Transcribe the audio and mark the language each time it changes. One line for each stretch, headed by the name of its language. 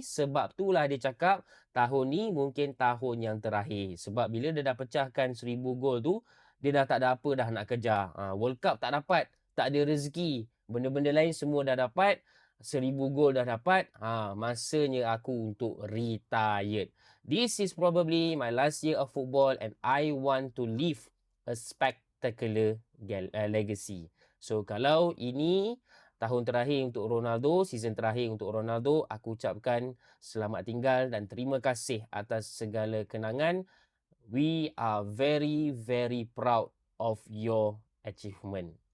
Malay: Sebab itulah dia cakap tahun ni mungkin tahun yang terakhir. Sebab bila dia dah pecahkan 1000 gol tu, dia dah tak ada apa dah nak kejar. World Cup tak dapat, tak ada rezeki. Benda-benda lain semua dah dapat. 1000 gol dah dapat. Masanya aku untuk retired.
English: This is probably my last year of football and I want to leave a spectacular legacy.
Malay: So kalau ini tahun terakhir untuk Ronaldo, season terakhir untuk Ronaldo, aku ucapkan selamat tinggal dan terima kasih atas segala kenangan.
English: We are very very proud of your achievement.